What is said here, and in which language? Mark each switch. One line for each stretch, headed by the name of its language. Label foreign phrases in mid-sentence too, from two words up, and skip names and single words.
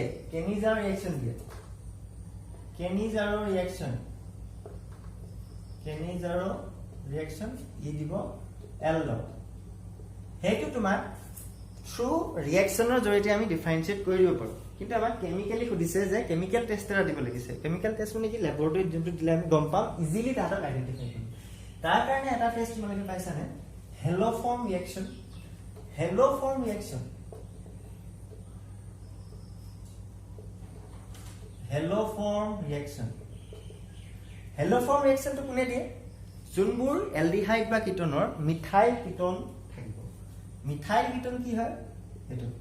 Assamese: Kenizaro reaction diye. Kenizaro reaction e dibo aldol. হেতু তোমাৰ
English: through reaction or
Assamese: জৰিয়তে আমি ডিফাৰেন্সিয়েট কৰিব পাৰো কিন্তু আমাক কেমিক্যালি খুদিছে যে
English: chemical test
Assamese: এটা দিব লাগিছে
English: chemical test
Assamese: মানে কি ল্যাবৰেটৰীত যোনটো দিলে আমি গম পাম ইজিলি তাহাঁতক আইডেন্টিফাই কৰিম তাৰ কাৰণে এটা টেষ্ট তোমালোকে পাইছানে হেলোফৰ্ম ৰিঅ্যাকশন তো কোনে দিয়ে যোনবোৰ এলডিহাইড বা কিটনৰ
English: methyl ketone methyl ketone
Assamese: কি হয় এটো